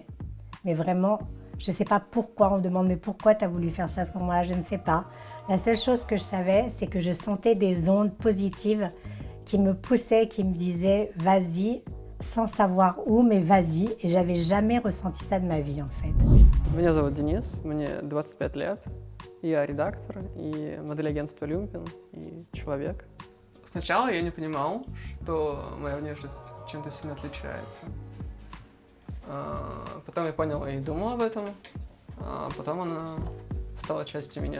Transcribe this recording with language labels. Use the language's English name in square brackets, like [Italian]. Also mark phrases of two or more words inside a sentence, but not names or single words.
[French] Mais vraiment, je ne sais pas pourquoi, on me demande mais pourquoi tu as voulu faire ça à ce moment-là, je ne sais pas. La seule chose que je savais, c'est que je sentais des ondes positives qui me poussaient, qui me disaient vas-y, sans savoir où, mais vas-y. Et j'avais jamais ressenti ça de ma vie en fait. [Russian] Меня зовут Денис, мне 25 лет. Я редактор и модель агентства Люмпин и человек. Сначала я не понимал, что моя внешность чем-то сильно отличается. Потом я понял и думал об этом, а потом она стала частью меня.